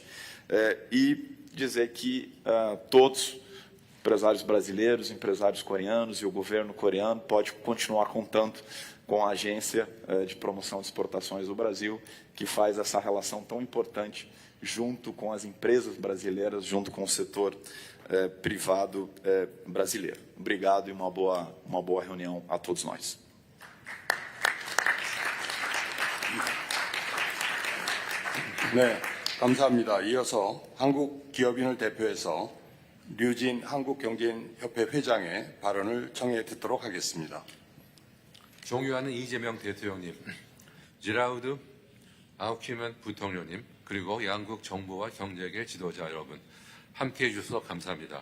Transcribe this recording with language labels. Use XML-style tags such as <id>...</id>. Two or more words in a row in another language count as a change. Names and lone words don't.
<pt>E dizer que todos, empresários brasileiros, empresários coreanos e o governo coreano pode continuar contando com a Agência de Promoção de Exportações do Brasil, que faz essa relação tão importante junto com as empresas brasileiras, junto com o setor privado brasileiro. Obrigado e uma boa reunião a todos nós.</pt> <ko>네, 감사합니다. 이어서 한국 기업인을 대표해서 류진 한국경제인협회 회장의 발언을 청해 듣도록 하겠습니다. 존경하는 이재명 대통령님, 지라우드 아우키만 부통령님, 그리고 양국 정부와 경제계 지도자 여러분, 함께해 주셔서 감사합니다.</ko>